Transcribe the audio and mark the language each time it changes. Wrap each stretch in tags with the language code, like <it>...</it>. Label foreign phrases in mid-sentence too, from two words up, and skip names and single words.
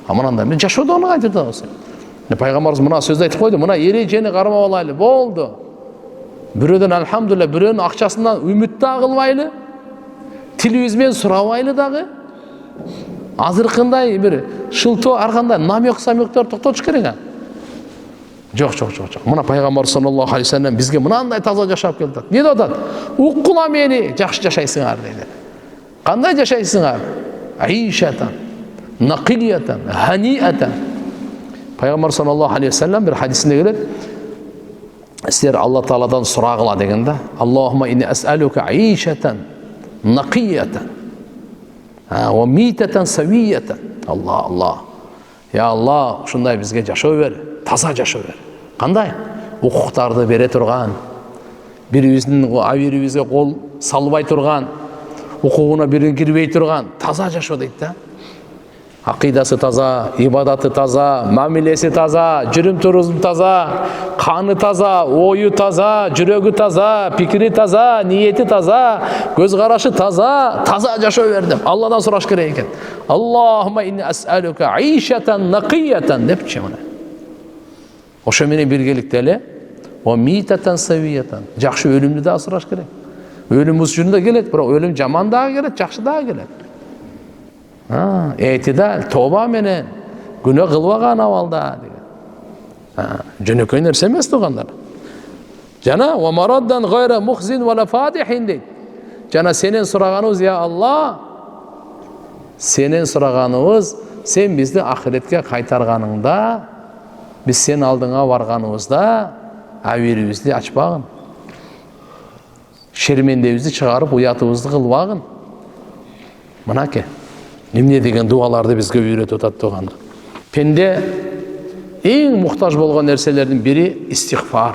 <ky>Мынандай мен жашоодо аны айтып атабыз. Пайгамбарыбыз мына сөздү айтып койду, мына эрежени кармап алайлы, болду. Бирөөдөн алхамдулилlah, бирөөнүн акчасынан үмүт да кылбайлы, тилибиз менен сурабайлы дагы. Азыркындай бир шылтоо ар кандай намек-самектер токтотуш керек. Жок. Мына пайгамбар</ky> <ar>صلى الله عليه و سلم</ar> <ky>бизге мынандай таза жашап келди. Не деп атат? Уккула мени, жакшы жашайсыңар дейди. Кандай жашайсыңар?</ky> <ar>عيشة نقية هنية.</ar> <ky>Пайгамбар</ky> <ar>صلى الله عليه و سلم</ar> <ky>бир хадисинде келет. Силер Алла Тааладан сурагыла дегенде,</ky> <ar>اللهم إني أسألك عيشة نقية و ميتة سوية.</ar> <ky>Алла. Я Алла, ушундай бизге жашоо бер, таза жашоо бер. Кандай? Укуктарды бере турган, бирибиздин абирибизге кол салбай турган, укугуна бирин кирбей турган таза жашоо дейт да. Акыйдасы таза, ибадаты таза, мамилеси таза, жүрүм турузу таза, каны таза, ою таза, жүрөгү таза, пикири таза, ниети таза, көз карашы таза жашоо бер деп Алладан сураш керек экен.</ky> <ar>اللهم إني أسألك عيشة نقية</ar> <ky>депчи мына. Ошо менен биргеликте эле</ky> <ar>و ميتة سوية,</ar> <ky>жакшы өлүмдү да сураш керек. Өлүм учурунда келет, бирок өлүм жаман дагы келет, жакшы дагы келет. Этидал, тоба менен күнөө кылбаган абалда деген. Жөнөкөй нерсе эмес тугандар.</ky> <ar>Жана و مردا غير مخز و لا فاضح дейт.</ar> <ky>Жана сенен сураганыбыз, я Алла, сенен сураганыбыз, сен бизди ахиретке кайтарганыңда, биз сен алдыңа барганыбызда абирибизди ачпагын. Шермендебизди чыгарып, уятыбызды кылбагын. Мынаке. Эмне деген дуаларды бизге үйрөтүп атат тугандар. Пенде эң муктаж болгон нерселердин бири истигфар.</ky>